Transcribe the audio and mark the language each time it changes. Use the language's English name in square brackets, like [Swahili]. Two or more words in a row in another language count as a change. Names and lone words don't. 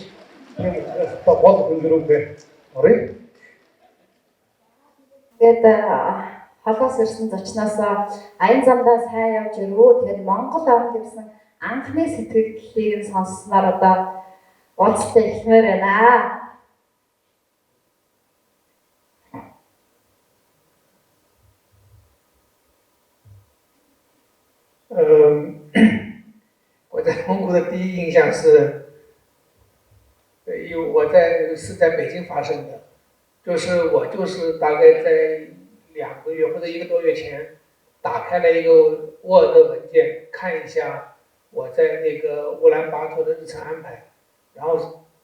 [Mongolian] Тийм одоо гол хөнгөрөөгөө оръё. Тэгээд холоос ирсэн зочноосоо аян замдаа сайн явж ирвүү. Тэгээд Монгол орнд ирсэн анхны сэтгэлдлийг сонссноор одоо уулзалт эхлэмээр байна. [Chinese] 我在蒙古的第一印象是，因为是在北京发生的，就是我大概在2个月或者1个多月前，打开了一个 Word 文件，看一下我在那个乌兰巴托的日程安排，然后